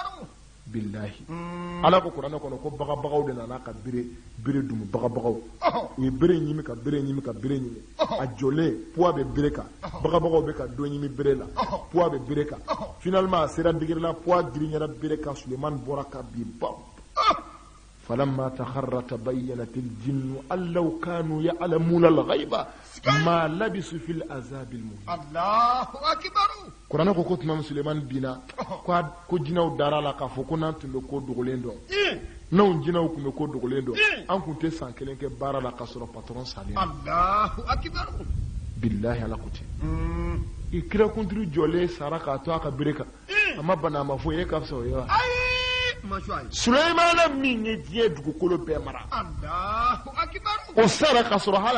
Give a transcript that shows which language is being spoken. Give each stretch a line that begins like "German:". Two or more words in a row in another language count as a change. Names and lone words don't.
Bambara: billahi ala ko kuranɛ kɔnɔ ko bagabagaw de nana ka bere dumu bagabagaw u ye bere ɲimi ka bere ɲimi a jɔlen puwa bɛ bere kan bagabagaw bɛ ka dɔ ɲimi bere la puwa bɛ bere kan finalement a sera digiri la puwa giriɲɛra bere kan sulemani bɔra ka bin bam
Arabic: فلما تخر تبينت الجن أن لو كانوا يعلمون الغيب ما لبثوا في العذاب المهين الله أكبر
Bambara: قرآن ko tuma Suleiman bina ko jinaw dara la ka fɔ ko nan tun bɛ ko dogolen dɔn n'anw jinaw tun bɛ ko dogolen dɔn an tun tɛ san kelen kɛ baara la ka sɔrɔ patron salen
Arabic: الله أكبر
Bambara: billahi ala ko ten i kira kunturu jɔlen sara k'a to a ka bere kan a ma bana a ma foyi e ka fisa o ye wa Suleimana min ye diɲɛ dugukolo bɛɛ mara o sara ka sɔrɔ hali